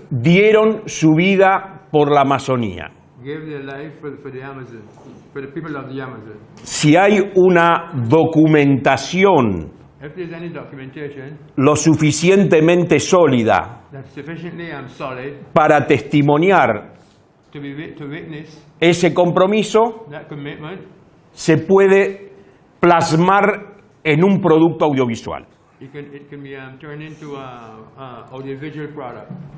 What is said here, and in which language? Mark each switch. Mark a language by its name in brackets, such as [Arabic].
[Spanish] dieron su vida por la Amazonía. [English] gave their life for the Amazon, for the people of the Amazon. [Spanish] Si hay una documentación [English] If there's any documentation [Spanish] lo suficientemente sólida [English] that's sufficiently solid [Spanish] para testimoniar [English] to witness [Spanish] ese compromiso, [English] that commitment, [Spanish] se puede plasmar en un producto audiovisual. [English] it can be turned into a audiovisual product.